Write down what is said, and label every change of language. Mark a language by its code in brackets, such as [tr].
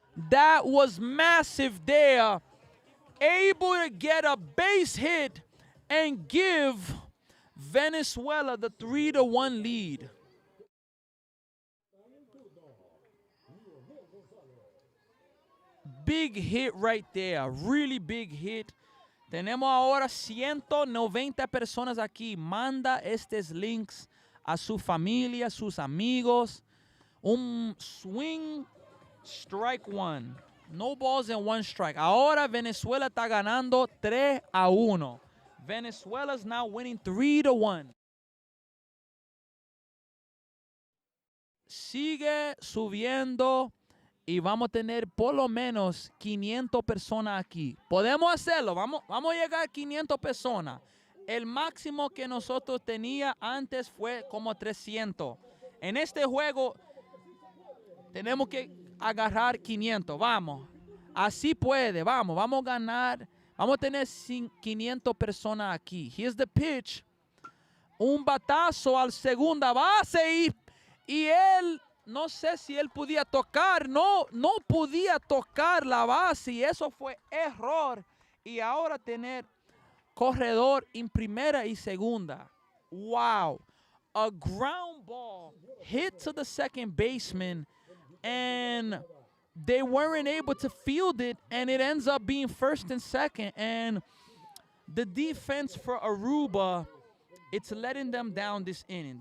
[en] That was massive there. Able to get a base hit and give Venezuela the 3-1 lead. Big hit right there. Really big hit. [es] Tenemos ahora 190 personas aquí. Manda estos links a su familia, sus amigos. Un swing, strike one. [en] No balls and one strike. Ahora Venezuela está ganando 3-1. Venezuela is now winning 3-1. [es] Sigue subiendo y vamos a tener por lo menos 500 personas aquí. Podemos hacerlo, vamos a llegar a 500 personas. El máximo que nosotros tenía antes fue como 300. En este juego tenemos que agarrar 500, vamos. Así puede, vamos a ganar. Vamos a tener 500 personas aquí. Here's the pitch. Un batazo al segunda base y él, no sé si él podía tocar, no podía tocar la base y eso fue error. Y ahora tener corredor en primera y segunda. Wow. [en] A ground ball hit to the second baseman and they weren't able to field it and it ends up being first and second. And the defense for Aruba, it's letting them down this inning.